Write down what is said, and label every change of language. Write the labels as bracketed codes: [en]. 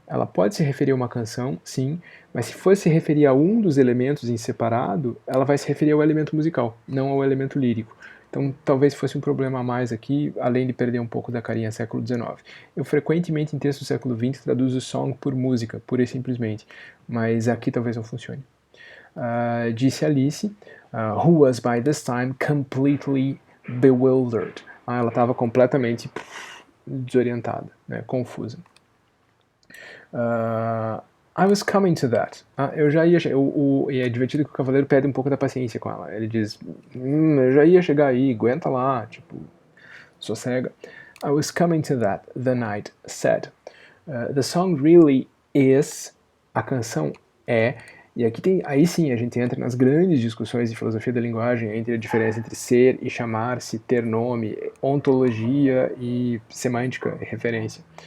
[pt] Ela pode se referir a uma canção, sim, mas se for se referir a um dos elementos em separado, ela vai se referir ao elemento musical, não ao elemento lírico. Então, talvez fosse um problema a mais aqui, além de perder um pouco da carinha século XIX. Eu frequentemente, em textos do século XX, traduzo song por música, pura e simplesmente, mas aqui talvez não funcione. Disse [en] Alice, who was by this time completely bewildered. [pt] Ela estava completamente desorientada, né, confusa. [en] I was coming to that. [pt] Eu já ia. E é divertido que o cavaleiro perde um pouco da paciência com ela. Ele diz: eu já ia chegar aí, aguenta lá, tipo, sossega. [en] I was coming to that, the knight said. The song really is. [pt] A canção é. E aqui aí sim a gente entra nas grandes discussões de filosofia da linguagem entre a diferença entre ser e chamar-se, ter nome, ontologia e semântica e referência.